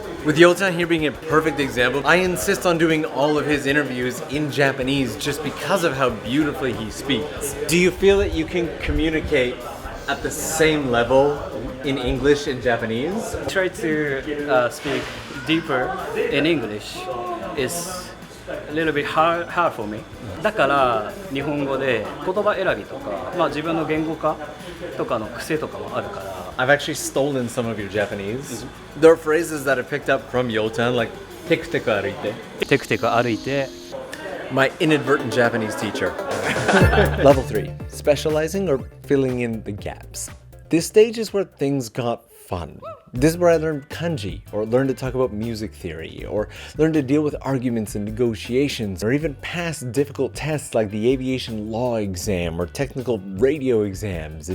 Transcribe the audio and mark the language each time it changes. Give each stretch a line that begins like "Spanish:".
English: With Yota here being a perfect example, I insist on doing all of his interviews in Japanese just because of how beautifully he speaks. Do you feel that you can communicate at the same level in English and Japanese? Try to speak deeper in English is a little bit hard for me.
Japanese: だから日本語で言葉選びとか、自分の言語化とかの癖とかもあるから。
English: I've actually stolen some of your Japanese. There are phrases that I picked up from Yota, like
Japanese: teku teku aruite. テクテク歩いて。
English: My inadvertent Japanese teacher. Level 3, specializing or filling in the gaps. This stage is where things got fun. This is where I learned kanji, or learned to talk about music theory, or learned to deal with arguments and negotiations, or even pass difficult tests like the aviation law exam or technical radio exams.